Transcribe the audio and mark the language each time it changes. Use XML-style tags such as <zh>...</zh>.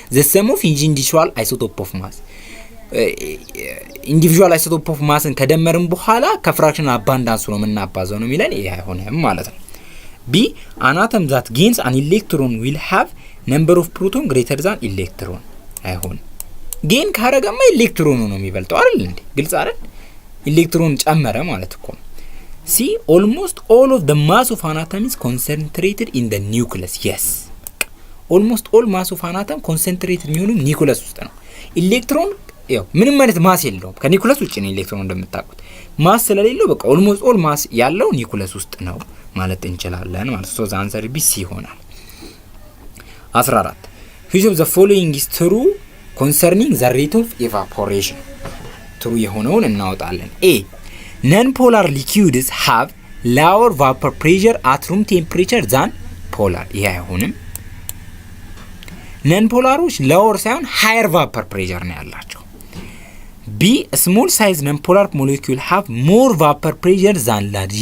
<en>the sum of each individual isotope of mass ኢንዲቪጁዋል አይሶቶፕ ኦፍ ማስን</en> <am>ከደመርን በኋላ ከፍራክሽናል አባንዳንስ ነው የምናባዛው ነው የሚለን። ይሄ አይሆንም ማለት ነው። ቢ</am> <en>an atom that gains an electron will have number of proton greater than electron</en> <am>አይሆንም። ጌን ካረገማ ኤሌክትሮኑ ነው የሚበልጠው አይደል እንዴ? ግልጽ አይደል? ኤሌክትሮን ጨመረ ማለት እኮ ነው።</am> <en>ሲ almost all of the mass of an atom is concentrated in the nucleus. yes almost all mass of an atom concentrated</en> <am>የሚሆነው ኒውክለስ ውስጥ ነው። ኤሌክትሮን ያው ምንም ማለት ማስ የለውም ከኒውክለስ ውጪ ነው። ኤሌክትሮን እንደምታውቁት ማስ ስለሌለው በቃ</am> <en>almost all mass</en> <am>ያለው ኒውክለስ ውስጥ ነው ማለት እንችላለን ማለት ነው።</am> <en>so the answer B C</en> <am>ይሆናል።</am> <en>14 which of the following is true concerning the rate of evaporation? true</en> <am>የሆነውን እናወጣለን።</am> <en>A non-polar liquids have lower vapor pressure at room temperature than polar.</en> <am>ይሄ አይሆንም።</am> <en>non-polaሮች lower</en> <am>ሳይሆን</am> <en>higher vapor pressure</en> <am>ነው ያላቸው።</am> <en>B small size non-polar molecule have more vapor pressure than large.</en>